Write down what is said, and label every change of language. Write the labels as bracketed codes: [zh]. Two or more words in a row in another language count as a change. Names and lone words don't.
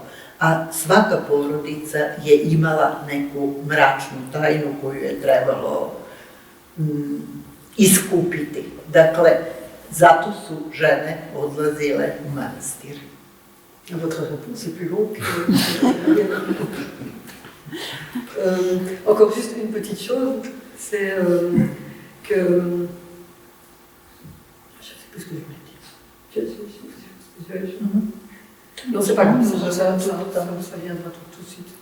[sr] A svaka porodica je imala neku mračnu tajnu koju je trebalo iskupiti. Dakle, zato su žene odlazile u manastir. [fr] Votre réponse est plus longue que... Encore juste une petite chose, c'est que... Je ne sais plus ce que je voulais dire. Non, c'est pas grave, ça viendra tout de suite.